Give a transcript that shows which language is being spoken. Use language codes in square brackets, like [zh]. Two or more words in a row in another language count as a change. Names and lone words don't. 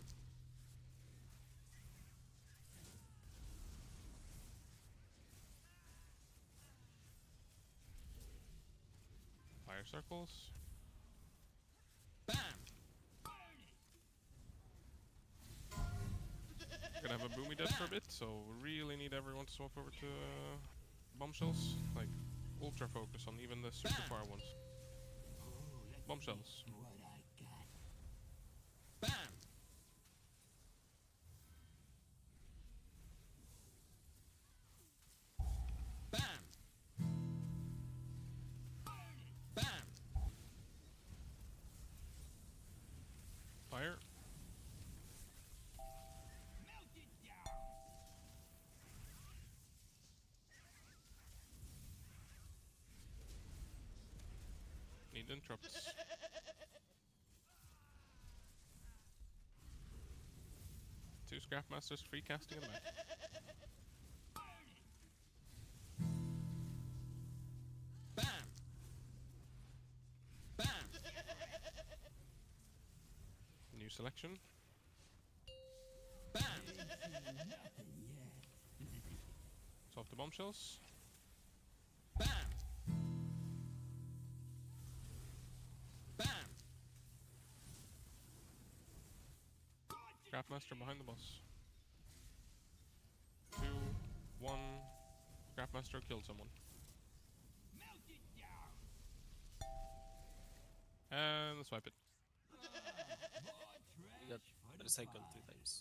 [en] Fire circles. Bam! We're gonna have a boomy dead for a bit, so we really need everyone to swap over to bombshells. Like, ultra focus on even the super far ones. Bombshells. Bam! Bam! Bam! Fire. Need interrupts. Two Scrapmasters free casting in the back. Bam! Bam! New selection. Bam! Swap the bombshells. Bam! Bam! Scrapmaster behind the boss. 2, 1. Scrapmaster killed someone. And let's wipe it. You got recycled 3 times.